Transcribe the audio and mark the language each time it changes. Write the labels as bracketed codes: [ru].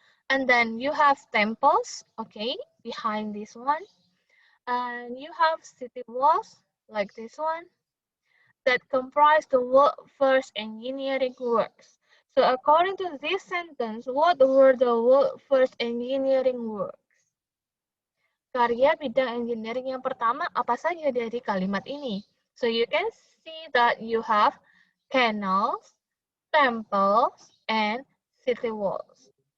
[en] And then you have temples, okay, behind this one. And you have city walls like this one that comprise the first engineering works. So according to this sentence, what were the first engineering works? [id] Karya bidang engineering yang pertama apa saja dari kalimat ini? [en] So you can see that you have canals, temples, and city walls.